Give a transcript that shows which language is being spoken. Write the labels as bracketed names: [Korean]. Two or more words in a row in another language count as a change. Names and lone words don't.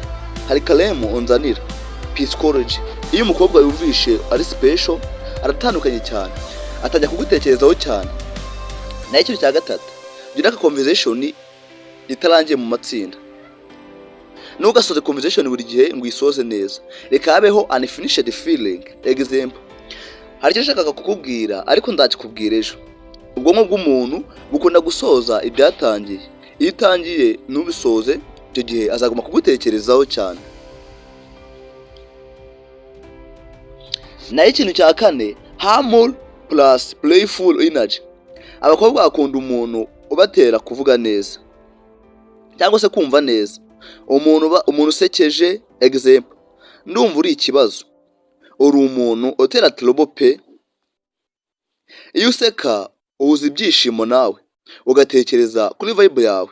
[Kinyarwanda] Hari Kalemu unzanira psychology. Iyo umukobwa yumvishe ari special, aratandukanye cyane, atangira kugutekerezaho cyane. Naho ikintu cya gatatu, gira conversation itarangiye mu matsinda. Nugasoze conversation buri gihe ngo isoze neza. Reka habeho [English] unfinished feeling. [Kinyarwanda] Example, hari icyo nshaka kukubwira ariko ndakikubwira ejo. Ubwonko bw'umuntu bukunda gusoza ibyatangiye. Iyo utangiye nubisoze, icyo gihe azaguma kugutekerezaho cyane. Naho ikintu cya kane, [English] harmful plus playful energy. [Kinyarwanda] Abakobwa bakunda umuntu ubatera kuvuga neza cyangwa se kumva neza. Umuntu usekeje. Example, ndumva uri ikibazo. Uri umuntu utera trouble pe. Iyo useka uhuza ibyishimo nawe, ugatekereza kuri vibe yawe.